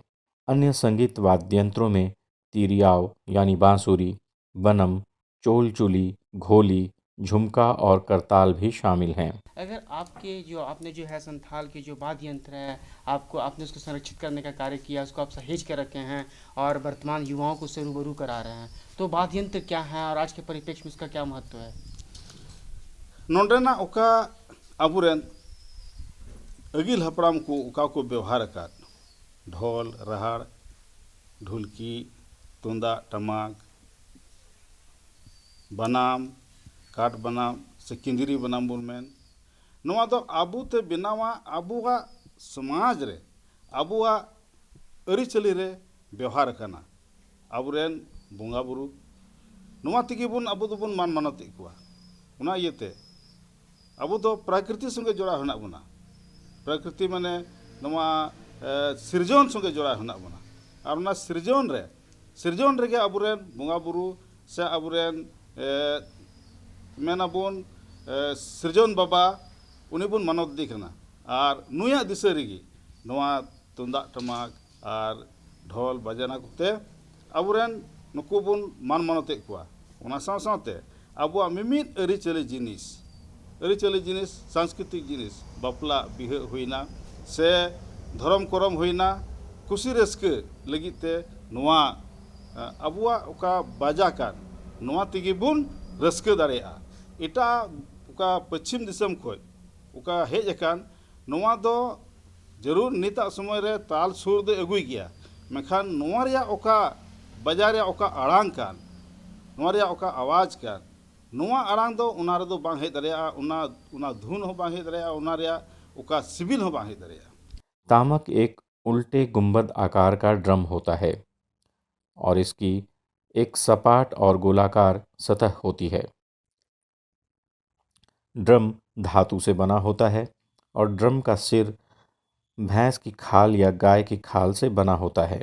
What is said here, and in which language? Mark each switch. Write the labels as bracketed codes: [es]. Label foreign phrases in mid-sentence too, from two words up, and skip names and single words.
[hi] अन्य संगीत वाद्य यंत्रों में तीरियाव यानी बांसुरी, बनम, चोलचुली, घोली, झुमका और करताल भी शामिल हैं। अगर आपके जो आपने जो है संथाल के जो वाद्य यंत्र है आपने उसको संरक्षित करने का कार्य किया, उसको आप सहेज कर रखे हैं और वर्तमान युवाओं को उससे रूबरू करा रहे हैं, तो वाद्य यंत्र क्या है और आज के परिप्रेक्ष्य में इसका क्या महत्व है? [sat] नोंडेना ओका अबुरेन अगिल हपड़ाम को ओका को व्यवहार का ढोल रहाड़ ढुलकी तुंदा टमाक बनाम काट बनाम से किंदिरी बनाम बुनमेन नवा दो आबू ते बिनावा आबुआ समाज रे आबुआ अरिचली रे व्यवहार करना आबुरेन बोंगा बुरु नवा तिगी बुन आबु दो बुन मान मानत इकुआ उना इयते आबु दो प्रकृति संगे जोड़ा होना बुना प्रकृति माने नवा सिरजन संगे जोड़ा होना बुना और उना सिरजन रे के आबुरेन बोंगा बुरु से आबुरेन मेना बुन सिरजन बाबा उनी बुन मानत दिखना और नुया दिशा रेगी नवा तुंदा टमाक और ढोल बजाना कुते आबुरेन नुकु बुन मान मानते कुआ उना साव सावते आबुआ मिमित अरिचली जिनिस सांस्कृतिक जिनिस बापला बिह हुईना से धर्म करम हुईना कुसी रस्के लगिते नुआ आबुआ ओका बाजा कान नुआ तिगी बुन रस्के दाड़ेया एटा ओका पश्चिम दिसम खोज ओका हेज अकान नुआ दो जरूर निता समय रे ताल सुर दे अगुई गया मेखान नुआ रिया ओका बाजार रिया ओका आड़ांग कान नुआ रिया ओका आवाज कान नुआ आड़ांग दो उना रे दो बांग हेज दाड़ेया उना धुन हो बांग हेज दाड़ेया उना रिया ओका सिबिल हो बांग हेज दाड़ेया। [hi] तामक एक उल्टे गुंबद आकार का ड्रम होता है और इसकी एक सपाट और गोलाकार सतह होती है। ड्रम धातु से बना होता है और ड्रम का सिर भैंस की खाल या गाय की खाल से बना होता है।